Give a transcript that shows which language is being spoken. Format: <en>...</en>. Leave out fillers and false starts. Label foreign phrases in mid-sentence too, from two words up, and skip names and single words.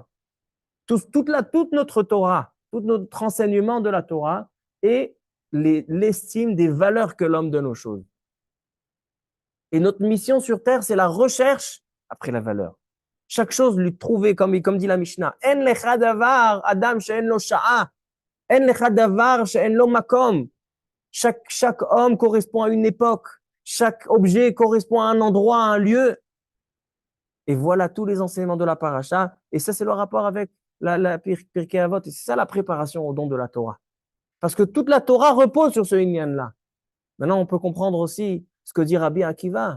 <fr>Toute notre Torah, tout notre enseignement de la Torah est l'estime des valeurs que l'homme donne aux choses. Et notre mission sur Terre, c'est la recherche après la valeur. Chaque chose lui trouver, comme dit la Mishnah,</fr> <he>אין לך דבר אדם שאין לו שעה אין לך דבר שאין לו מקום.</he> <fr>Chaque homme correspond à une époque, chaque objet correspond à un endroit, à un lieu. Et voilà tous les enseignements de la paracha. Et ça, c'est le rapport avec la Pirkei Avot. Et c'est ça la préparation au don de la Torah. Parce que toute la Torah repose sur ce inyan-là. Maintenant, on peut comprendre aussi ce que dit Rabbi Akiva.</fr>